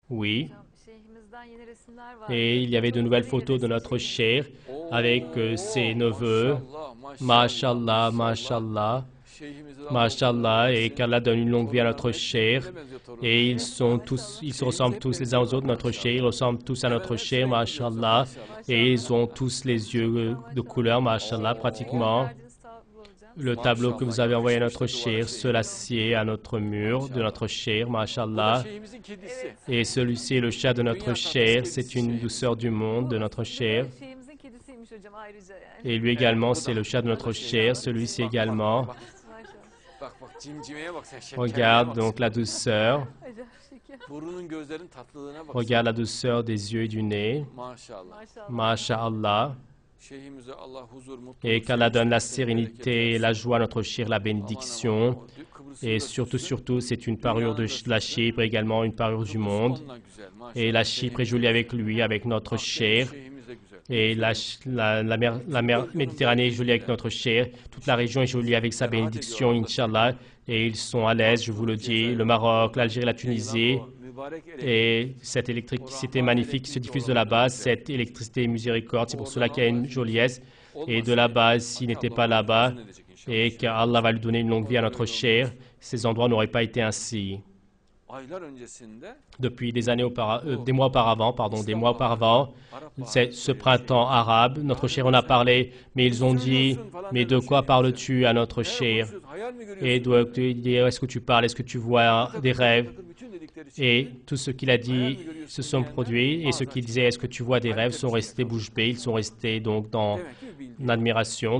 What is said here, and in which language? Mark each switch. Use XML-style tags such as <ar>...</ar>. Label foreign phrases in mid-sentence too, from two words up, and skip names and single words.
<fr>Oui.</fr> <tr>Şeyhimizden yeni resimler vardı.</tr> <fr>Et il y avait de nouvelles</fr> <tr>Torunları yine</tr> <fr>photos de</fr> <tr>resim</tr> <fr>notre</fr> <tr>çekmiş.</tr> <fr>cher avec ses neveux.</fr> <tr>Maşallah, maşallah,</tr> <fr>Mashallah,</fr> <tr>maşallah.</tr> <fr>mashallah,</fr> <tr>Şeyhimizin Allah uzun ömür</tr> <fr>mashallah. Et</fr> <tr>versin.</tr> <fr>qu'Allah donne une longue vie à notre</fr> <tr>Torunların hepsi</tr> <fr>cher.</fr> <tr>birbirine benziyor</tr> <fr>Et</fr> <tr>torunların.</tr> <fr>ils se</fr> <tr>Şeyhimize</tr> <fr>ressemblent</fr> <tr>hep</tr> <fr>tous les uns aux</fr> <tr>benziyorlar</tr> <fr>autres. Notre cher, ils</fr> <tr>maşallah.</tr> <fr>ressemblent tous à</fr> <tr>Hemen</tr> <fr>notre</fr> <tr>hepsine</tr> <fr>cher,</fr> <tr>benziyorsun</tr> <fr>mashallah.</fr> <tr>maşallah.</tr> <fr>Et ils ont</fr> <tr>Maşallah.</tr> <fr>tous les yeux de</fr> <tr>Maşallah.</tr> <fr>couleur, mashallah, Oo. pratiquement.</fr> <tr>Verdiğiniz tablo hocam.</tr> <fr>Le tableau que vous avez envoyé à notre</fr> <tr>Yapışmıştı duvara</tr> <fr>cher,</fr> <tr>şeyhimiz.</tr> <fr>cela-ci à notre mur de notre cher,</fr> <tr>Bu da</tr> <fr>mashallah.</fr> <tr>şeyhimizin kedisi.</tr> <fr>Et celui-ci est le chat de notre cher, c'est une douceur du monde de notre cher.</fr> <tr>Bu şeyhimizin kedisiymiş hocam ayrıca yani.</tr> <fr>Et lui également, c'est le chat de notre cher, celui-ci également.</fr> <tr>Bak, Maşallah. bak, bak cimcimeye bak sen şekerine</tr> <fr>Regarde</fr> <tr>bak.</tr> <fr>donc la douceur,</fr> <tr>Hocam şeker. Burunun gözlerin tatlılığına bak.</tr> <fr>regarde la douceur des yeux et du nez,</fr> <tr>Maşallah. Maşallah.</tr> <fr>masha'Allah.</fr> <tr>Şeyhimize Allah huzur, mutluluk,</tr> <fr>Et qu'Allah donne la</fr> <tr>sevinç,</tr> <fr>sérénité,</fr> <tr>bereket</tr> <fr>la joie à notre cher, la</fr> <tr>versin.</tr> <fr>bénédiction.</fr> <tr>Aman aman, Kıbrıs'ın</tr> <fr>Et</fr> <tr>da</tr> <fr>surtout,</fr> <tr>süsü,</tr> <fr>surtout, c'est une parure de la Chypre, également une parure du</fr> <tr>Kıbrıs</tr> <fr>monde.</fr> <tr>onunla güzel, maşallah.</tr> <fr>Et la Chypre est jolie avec lui, avec notre</fr> <tr>Akdeniz</tr> <fr>cher.</fr> <tr>şeyhimiz de güzel.</tr> <fr>Et la mer Méditerranée est jolie avec notre cher. Toute la région est jolie avec sa bénédiction, Inch'Allah. Et ils sont à l'aise, je vous le dis. Le Maroc, l'Algérie, la Tunisie.</fr> <tr>Mübarek</tr> <fr>Et cette électricité magnifique qui se diffuse de là-bas, cette électricité miséricorde, c'est pour cela qu'il y a une joliesse. Et de là-bas, s'il n'était pas là-bas, et qu'Allah va lui donner une longue vie à notre cher, ces endroits n'auraient pas été ainsi.</fr> <tr>aylar öncesinde</tr> <fr>Depuis des mois auparavant, ce printemps arabe, notre cher en a parlé, mais ils ont dit, mais de quoi parles-tu à notre cher? Et est-ce que tu parles, est-ce que tu vois des rêves? Et tout ce qu'il a dit se sont produits, et ce qu'il disait, est-ce que tu vois des rêves, sont restés bouche bée, ils sont restés donc dans l'admiration.</fr>